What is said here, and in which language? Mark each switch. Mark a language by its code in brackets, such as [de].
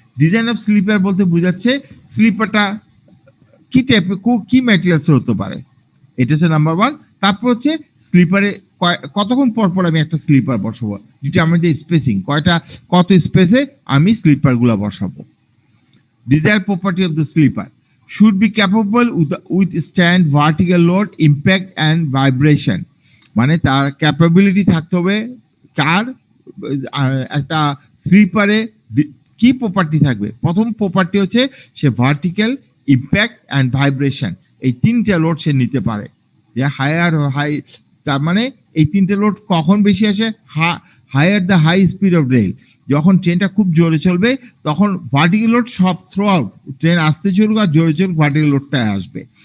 [bn] Design of sleeper বলতে বোঝাচ্ছে স্লিপারটা কি টাইপের, কি ম্যাটেরিয়ালস হতে পারে, এটা হচ্ছে নাম্বার ওয়ান। তারপর হচ্ছে স্লিপারে কতক্ষণ পর পর আমি একটা স্লিপার বসাবো, ডিটারমাইন দ্য স্পেসিং, কত স্পেসে আমি স্লিপার গুলা বসাবো। [en] Desired property of the sleeper should be capable withstand vertical load, impact and vibration, [bn] মানে তার ক্যাপাবিলিটি থাকতে হবে। কার একটা স্লিপারে কি প্রপার্টি থাকবে? প্রথম প্রপার্টি হচ্ছে সে ভার্টিক্যাল, ইম্প্যাক্ট অ্যান্ড ভাইব্রেশন, এই তিনটা লোড সে নিতে পারে। হায়ার হাই, তার মানে এই তিনটে লোড কখন বেশি আসে? Higher the high speed of rail, যখন ট্রেনটা খুব জোরে চলবে তখন ভার্টিক্যাল লোড সব থ্রু আউট, ট্রেন আসতে চলুক আর জোরে চলুক ভার্টিক্যাল লোডটা আসবে।